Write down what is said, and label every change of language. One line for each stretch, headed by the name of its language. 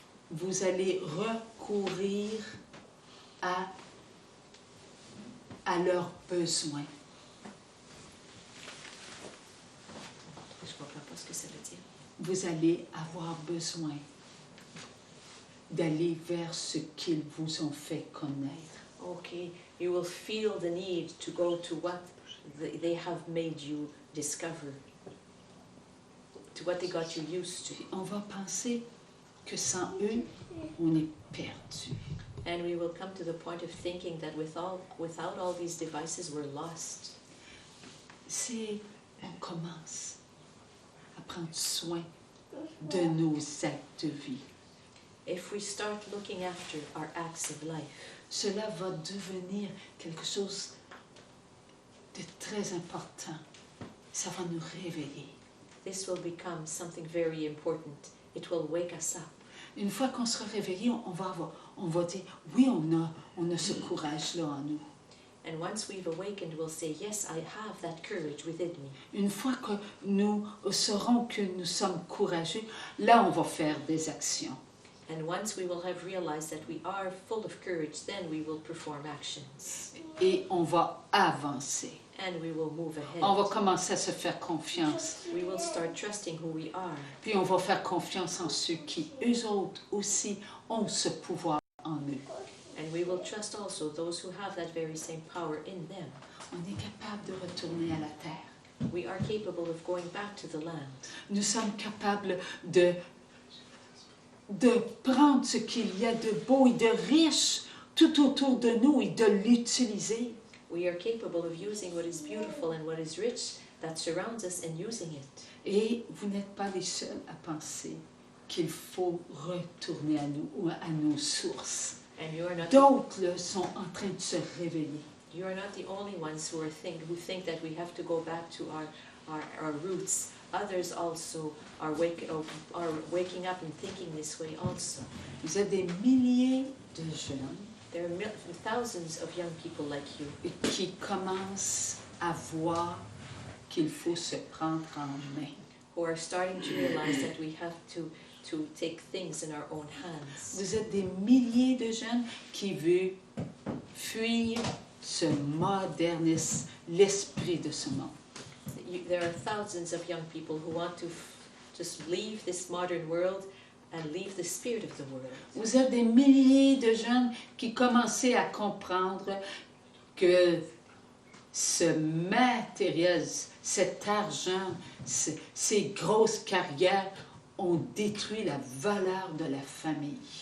French: Vous allez recourir à leurs besoins. Je comprends pas ce que ça veut dire. Vous allez avoir besoin d'aller vers ce qu'ils vous ont fait connaître.
English: Okay, you will feel the need to go to what they have made you discover, to what they got you used to.
French: On va penser que sans eux, on est perdu.
English: And we will come to the point of thinking that without all these devices, we're lost.
French: On commence à prendre soin de nos actes de vie.
English: If we start looking after our acts of life,
French: Cela va devenir quelque chose de très important. Ça va nous réveiller.
English: this will become something very important. It will wake us up.
French: Une fois qu'on sera réveillé, on va dire, oui, on a ce courage-là en nous.
English: And once we've awakened, we'll say, yes, I have that courage within me.
French: Une fois que nous saurons que nous sommes courageux, là, on va faire des actions.
English: And once we will have realized that we are full of courage, then we will perform actions.
French: Et on va avancer.
English: And we will move ahead.
French: On va commencer à se faire confiance.
English: We will start trusting who we are.
French: Puis on va faire confiance en ceux qui, eux autres aussi, ont ce pouvoir en eux.
English: And we will trust also those who have that very same power in them.
French: On est capable de retourner à la terre.
English: We are capable of going back to the land.
French: Nous sommes capables de prendre ce qu'il y a de beau et de riche tout autour de nous et de l'utiliser.
English: We are capable of using what is beautiful and what is rich that surrounds us and using it.
French: Et vous n'êtes pas les seuls à penser qu'il faut retourner à nous ou à nos sources.
English: And you are not
French: D'autres là, sont en train de se réveiller.
English: You are not the only ones who think that we have to go back to our roots. Others also are waking up and thinking this way also.
French: Vous êtes des milliers de jeunes
English: There are thousands of young people like you
French: qui commencent à voir qu'il faut se prendre en main.
English: who are starting to realize that we have to take things in our own hands.
French: Vous êtes des milliers de jeunes qui veulent fuir ce modernisme, l'esprit de ce monde.
English: There are thousands of young people who want to just leave this modern world and leave the spirit of the world.
French: Vous êtes des milliers de jeunes qui commencent à comprendre que ce matériel, cet argent, ces grosses carrières ont détruit la valeur de la famille.